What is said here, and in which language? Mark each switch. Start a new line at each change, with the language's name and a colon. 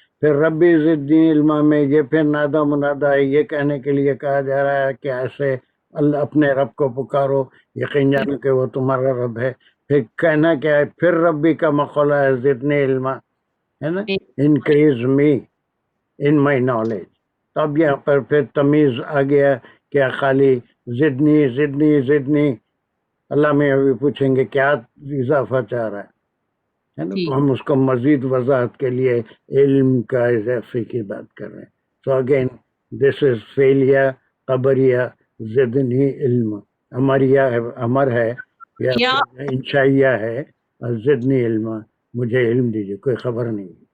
Urdu: پھر
Arabic: ربی زدنی علما
Urdu: میں یہ پھر نادا منادا ہے، یہ کہنے کے لیے کہا جا رہا ہے کہ ایسے اللہ اپنے رب کو پکارو، یقین جانو کہ وہ تمہارا رب ہے. پھر کہنا کیا ہے؟ پھر ربی کا مقولہ ہے
Arabic: زدنی علما،
Urdu: ہے نا.
English: Increase me in my knowledge.
Urdu: تب یہاں پر پھر تمیز آ گیا کہ خالی زدنی زدنی زدنی. اللہ میں ابھی پوچھیں گے کیا اضافہ چاہ رہا ہے نا. تو ہم اس کو مزید وضاحت کے لیے علم کا اضافے کی بات کر رہے ہیں.
English: so again this is
Arabic: فعلیہ خبریہ زدنی علم.
Urdu: امریہ ہے، امر ہے یا انشائیہ ہے، اور
Arabic: زدنی علم
Urdu: مجھے علم دیجیے، کوئی خبر نہیں.